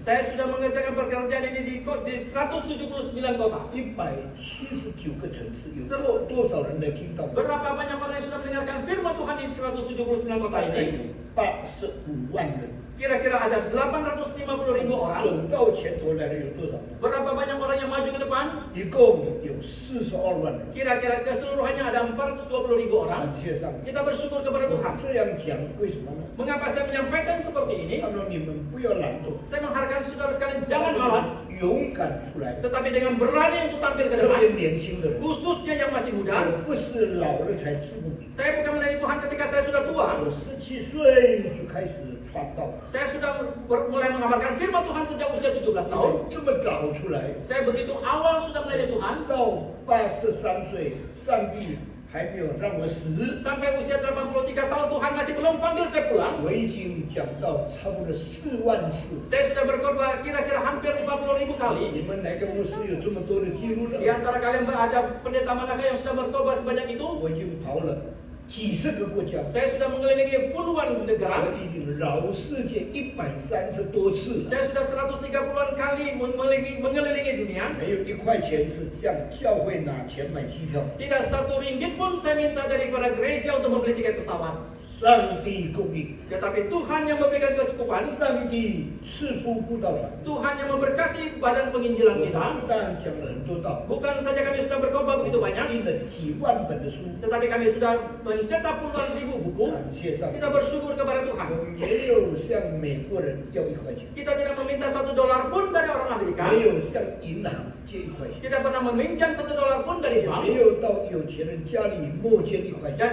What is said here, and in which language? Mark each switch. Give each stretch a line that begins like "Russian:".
Indonesian: Saya sudah mengerjakan pekerjaan ini di 179 kota.
Chinese: 179个城市，有多少人来听到？
Indonesian: Berapa banyak orang yang sudah mendengarkan firman Tuhan di 179 kota
Chinese: 大概
Indonesian: ini?
Chinese: 有85万人。
Indonesian: Kira-kira ada 850,000 orang.
Chinese: 走到前头来的有多少人？
Indonesian: Berapa banyak orang yang maju ke depan?
Chinese: 一共有42万人。
Indonesian: Kira-kira keseluruhannya ada 420,000 orang.
Chinese: 感谢上帝。
Indonesian: Kita bersyukur kepada
Chinese: 我
Indonesian: Tuhan.
Chinese: 这样讲为什么呢？
Indonesian: Mengapa saya menyampaikan seperti ini?
Chinese: 看到你们不要懒惰，
Indonesian: Saya mengharapkan saudara sekalian jangan malas,
Chinese: 勇敢出来，
Indonesian: tetapi dengan berani untuk tampil ke
Chinese: 特
Indonesian: depan,
Chinese: 别年轻的人，
Indonesian: khususnya yang masih muda.
Chinese: 我不是老了才注目，
Indonesian: Saya bukan melayani Tuhan ketika saya sudah tua.
Chinese: 我17岁就开始传道了。
Indonesian: Saya sudah mulai mengabarkan firman Tuhan sejak usia 17 tahun.
Chinese: 这么早出来，
Indonesian: Saya begitu awal sudah melayani Tuhan.
Chinese: 到83岁，上帝还没有让我死。
Indonesian: Sampai usia 83 tahun Tuhan masih belum panggil saya pulang.
Chinese: 我已经讲到差不多4万次。
Indonesian: Saya sudah berkhotbah kira-kira hampir 50,000 kali.
Chinese: 你们哪个牧师有这么多的记录呢？
Indonesian: Di antara kalian ada pendeta manakah yang sudah berkhotbah sebanyak itu?
Chinese: 我已经跑了几十个国家，
Indonesian: Saya sudah mengelilingi puluhan negara.
Chinese: 我已经绕世界130多次了，
Indonesian: Saya sudah 130-an kali mengelilingi dunia.
Chinese: 没有一块钱是向教会拿钱买机票。
Indonesian: Tidak satu ringgit pun saya minta daripada gereja untuk membeli tiket pesawat.
Chinese: 上帝供应，
Indonesian: Tetapi Tuhan yang memberikan kecukupan.
Chinese: 上帝赐福布道团。
Indonesian: Tuhan yang memberkati badan penginjilan
Chinese: 我
Indonesian: kita.
Chinese: 不但讲了很多道，
Indonesian: Bukan saja kami sudah berkhotbah begitu banyak,
Chinese: 印了几万本的书，
Indonesian: tetapi kami sudah mencetak puluhan ribu buku.
Chinese: 感谢上帝。
Indonesian: Kita bersyukur kepada Tuhan.
Chinese: 我没有向美国人要1块钱，
Indonesian: Kita tidak meminta $1 pun dari orang Amerika.
Chinese: 没有向银行借1块钱，
Indonesian: Tidak pernah meminjam $1 pun dari
Chinese: 也
Indonesian: bank.
Chinese: 没有到有钱人家里募捐1块钱。